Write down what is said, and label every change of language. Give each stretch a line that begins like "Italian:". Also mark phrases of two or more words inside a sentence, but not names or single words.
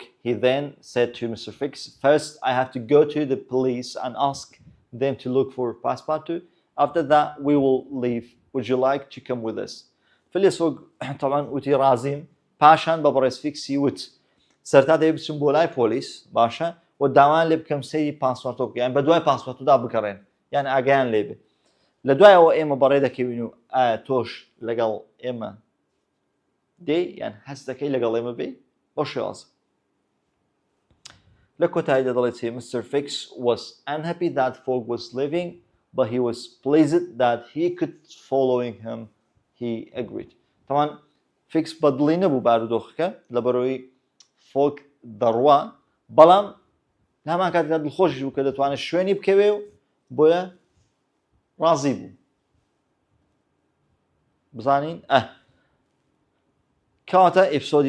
English: He then said to Mr. Fix, first I have to go to the police and ask them to look for Passepartout. After that we will leave. Would you like to come with us?
Central Kurdish: Phileas Fogg طبعا وتي رازيم پاشان بە بەڕێز فیکسی وت سەرتا دەبێت بچم بۆ لای پۆلیس باشە و داوان لێ بکەم سەیری پاسپۆرتۆ بکەین بە دوای پاسپۆرتدا بکەڕێن یان ئاگایان لێ بێ لە دوایەوە ئێمە بەڕێ دەکەوین و ئایا تۆش لەگەڵ ئێمە دێ یان هەست دەکەی لەگەڵ ئێمە بێ بۆ شێوازە لە کۆتاییدا دەڵێت چی Mr.
English: Fix was unhappy that Fogg was leaving but he was pleased that he could following him he agreed.
Central Kurdish: طبعا فیکس بەدڵی نەبوو بارودۆخەکە لەبەرەوەی فۆگ دەڕوا بەڵام هەمان کاتێکدا دڵخۆشی بوو کە دەتوانێت شوێنی بکەوێ و بۆیە ڕازی بوو بزانین کەواتە ئێپسۆدی